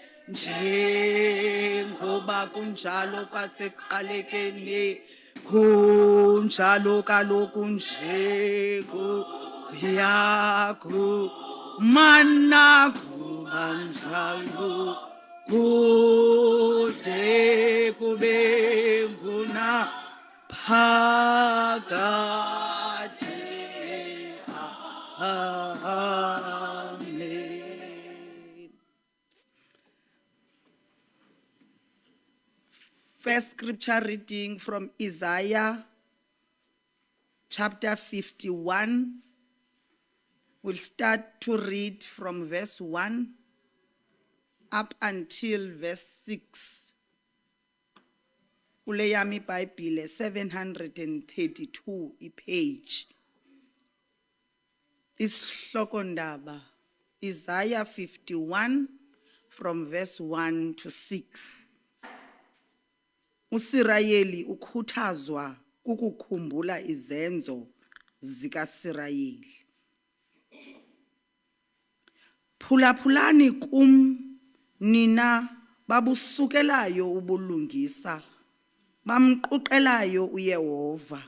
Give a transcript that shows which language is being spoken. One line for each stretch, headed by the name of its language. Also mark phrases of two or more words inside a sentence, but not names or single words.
Zulu: njengoba kunjalo kwasekuqalekeni, kunjalo kaloku nje kuyakumana kuba njalo kude kube phakade. Amen.
English: First scripture reading from Isaiah chapter 51. We'll start to read from verse 1 up until verse 6.
Xhosa: Kule yami iBhayibhile 732 ipage. Isihloko ndaba Isaiah 51
English: from verse 1 to 6.
Xhosa: USirayeli ukhuthazwa kukukhumbula izenzo zikaSirayeli. Phulaphulani kum nina babusukelayo ubulungisa, bamquqelayo uYehova.